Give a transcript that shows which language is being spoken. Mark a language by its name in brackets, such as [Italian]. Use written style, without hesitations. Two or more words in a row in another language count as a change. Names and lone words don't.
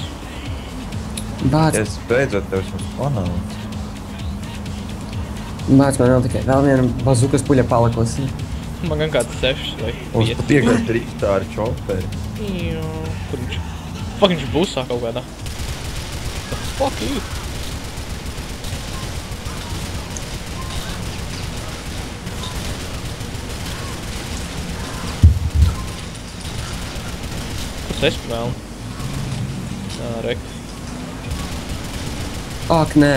[Latvian] Bāc, Es beidzot tev esmu panācis. bāc, man vēl tikai vēl viena bazukas puļa palikusi. Man gan kāds 6 vai Mums 5. pat iegāja driftā ar čoperi. Kur viņš? Fuck, viņš busā kaut kādā. [English] The fuck you? [Latvian] Kas es vēl? Rek. Ak, nē.